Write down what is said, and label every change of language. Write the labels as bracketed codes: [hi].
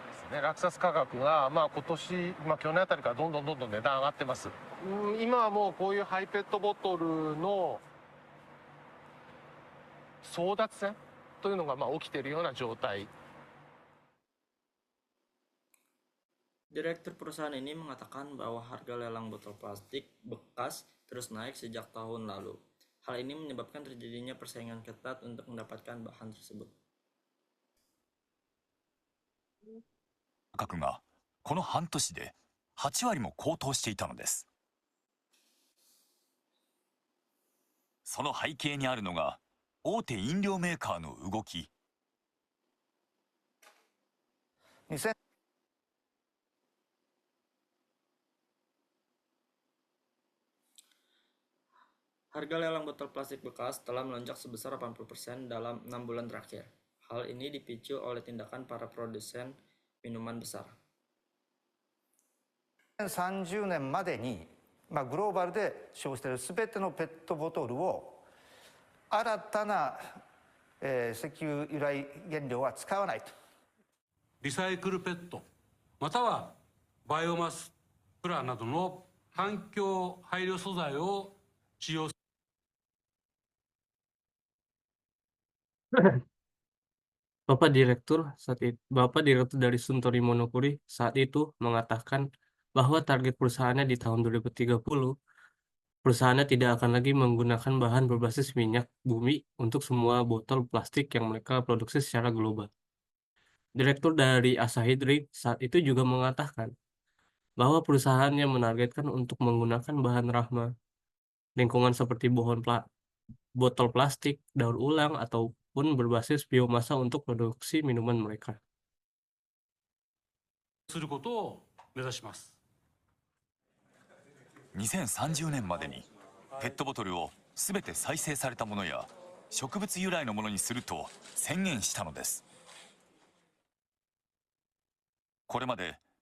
[ja] 落札価格が、今年、去年あたりからどんどん値段上がってます。今はもうこういうハイペットボトルの争奪戦というのが起きているような状態。 [id] Direktur perusahaan ini mengatakan bahwa harga lelang botol plastik bekas terus naik sejak tahun lalu. Hal ini menyebabkan terjadinya persaingan ketat untuk mendapatkan bahan tersebut. [ja] 価格がこの半年で8割も高騰していたのです。その背景にあるのが大手飲料メーカーの動き。 [id] Harga lelang botol plastik bekas telah melonjak sebesar 80% dalam 6 bulan terakhir. Hal ini dipicu oleh tindakan para produsen minuman besar. [ja] 2030年までに、グローバルで使用しているすべてのペットボトルを新たな、石油由来原料は使わないと。リサイクルペットまたはバイオマスプラなどの環境配慮素材を使用。 [id] Bapak Direktur dari Suntory Monokuri saat itu mengatakan bahwa target perusahaannya di tahun 2030, perusahaannya tidak akan lagi menggunakan bahan berbasis minyak bumi untuk semua botol plastik yang mereka produksi secara global. Direktur dari Asahi Drink saat itu juga mengatakan bahwa perusahaannya menargetkan untuk menggunakan bahan ramah lingkungan seperti botol plastik, daur ulang, ataupun berbasis biomasa untuk produksi minuman mereka. [ja] することを目指します。 2030年までにペットボトルをすべて再生されたものや植物由来のものにすると宣言したのです。これまで